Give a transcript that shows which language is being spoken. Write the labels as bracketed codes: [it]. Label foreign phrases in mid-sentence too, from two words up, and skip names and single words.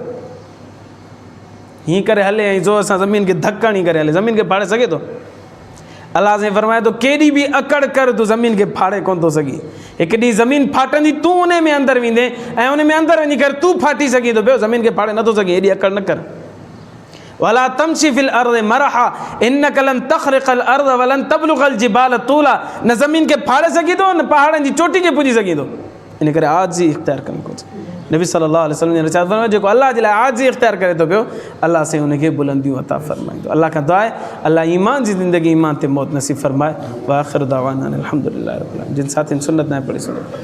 [sd] हीअं करे हले ऐं ज़ोर सां ज़मीन खे धक हणी करे हले, ज़मीन खे फाड़े सघे थो? अलाह साईं फरमाए थो, केॾी बि अकड़ कर तूं ज़मीन खे फाड़े कोन थो सघीं। हिकु ॾींहुं ज़मीन फाटंदी, तूं उन में अंदरि वेंदे ऐं उन में अंदरि वञी करे तूं फाटी सघीं थो पियो, ज़मीन खे फाड़े नथो सघीं। हेॾी अकड़ न कर। [ar] ولا تمش في الأرض مرحا إنك لن تخرق الأرض ولن تبلغ الجبال طولا, [sd] न ज़मीन खे फाड़े सघी थो न पहाड़नि जी चोटी खे पुॼी सघी थो। इन करे आजिज़ी इख़्तियार करणु घुरिजे। नबी [ar] صلى الله عليه وسلم [sd] इरशाद फरमायो, जेको अल्लाह जे लाइ आजिज़ी इख़्तियार करे थो पियो अल्लाह साईं हुनखे बुलंदियूं अता फरमाईंदो। अल्लाह खां दुआ आहे अल्लाह ईमान जी ज़िंदगी ईमान ते मौत नसीब फरमाए। [ar] وآخر دعوانا الحمد لله رب العالمين. [sd] जिन साथियुनि सुन्नत न पढ़ी सघो